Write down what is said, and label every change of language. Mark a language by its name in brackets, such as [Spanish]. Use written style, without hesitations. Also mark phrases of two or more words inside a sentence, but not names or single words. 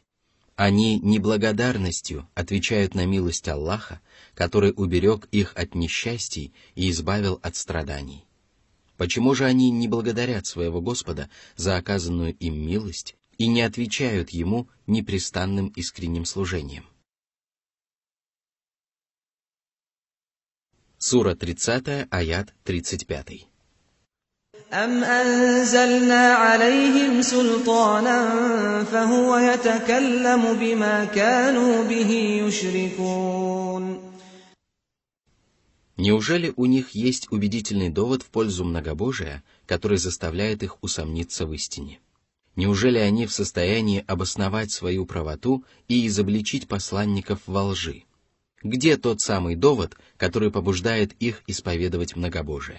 [Russian] Они неблагодарностью отвечают на милость Аллаха, который уберег их от несчастий и избавил от страданий. Почему же они не благодарят своего Господа за оказанную им милость и не отвечают Ему непрестанным искренним служением? Сура 30, аят 35. [Arabic] أَمْ أَنزَلْنَا عَلَيْهِمْ سُلْطَانًا فَهُوَ يَتَكَلَّمُ بِمَا كَانُوا بِهِ يُشْرِكُونَ. [Russian] Неужели у них есть убедительный довод в пользу многобожия, который заставляет их усомниться в истине? Неужели они в состоянии обосновать свою правоту и изобличить посланников во лжи? Где тот самый довод, который побуждает их исповедовать многобожие?